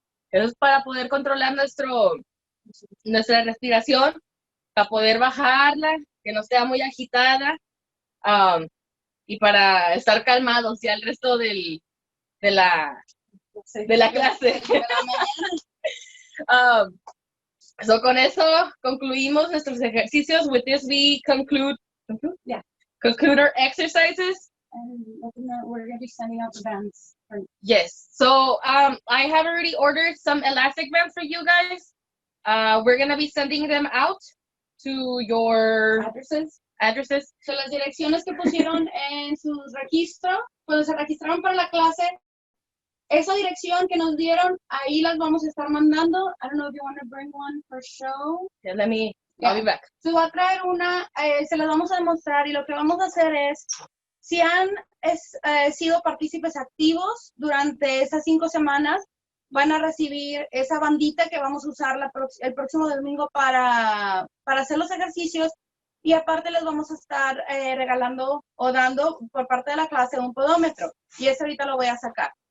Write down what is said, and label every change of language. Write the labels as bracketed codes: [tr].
[es] Eso es para poder controlar nuestra respiración, para poder bajarla, que no sea muy agitada, y para estar calmados ya el resto de la clase. So con eso concluimos nuestros ejercicios. [en] With this, we conclude our exercises. And we're going to be sending out the bands. Yes. So I have already ordered some elastic bands for you guys. We're going to be sending them out to your addresses. [es] So las direcciones que pusieron en su registro, cuando se registraron para la clase, esa dirección que nos dieron, ahí las vamos a estar mandando. [en] I don't know if you want to bring one for show. Yeah, I'll be back. [es] Se va a traer una, se las vamos a demostrar y lo que vamos a hacer es, si han sido partícipes activos durante esas 5 semanas, van a recibir esa bandita que vamos a usar el próximo domingo para hacer los ejercicios y aparte les vamos a estar regalando o dando por parte de la clase un podómetro y eso ahorita lo voy a sacar.